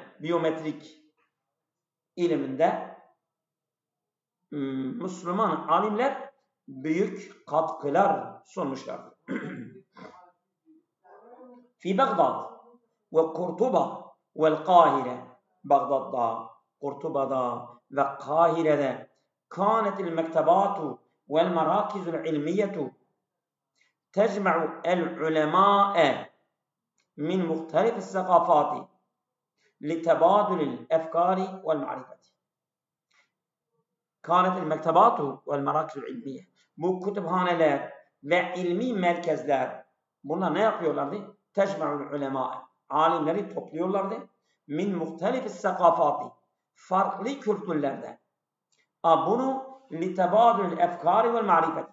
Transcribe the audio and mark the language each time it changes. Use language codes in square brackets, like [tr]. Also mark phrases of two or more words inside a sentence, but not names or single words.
[tr] Biyometrik iliminde Müslüman alimler büyük katkılar sunmuşlardır. [ar] في بغداد وقرطبة والقاهرة. [tr] Bagdad'da, Kurtuba'da ve Kahire'de [ar] كانت المكتبات والمراكز العلمية تجمع العلماء من مختلف الثقافات لتبادل الأفكار والمعرفة. كانت المكتبات والمراكز العلمية. [tr] Bu kütüphaneler ve ilmi merkezler bunlar ne yapıyorlardı? [ar] تجمع العلماء. [tr] Alimleri topluyorlardı. [ar] من مختلف الثقافات. [tr] Farklı kültürlerde. [ar] Bunu لتبادل الأفكار والمعرفة.